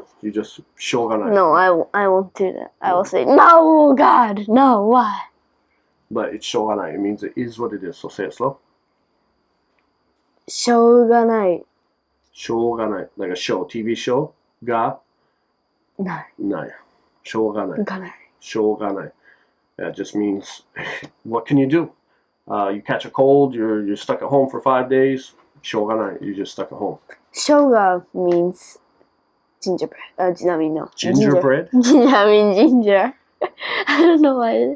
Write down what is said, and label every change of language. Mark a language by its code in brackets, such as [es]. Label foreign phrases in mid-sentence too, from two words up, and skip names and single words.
[en] You just shoganai. No, I won't do that. I will say, no, God, no, why? But it's shoganai. It means it is what it is. So say it slow. Shoganai. Shoganai. Like a show, TV show. Ga. Nai. Nai. Shoganai. Ganai. Shoganai. That just means, what can you do? You catch a cold, you're stuck at home for 5 days. Shoganai. You're just stuck at home. Shoga means gingerbread. I mean, no. Gingerbread? I mean ginger. I don't know why.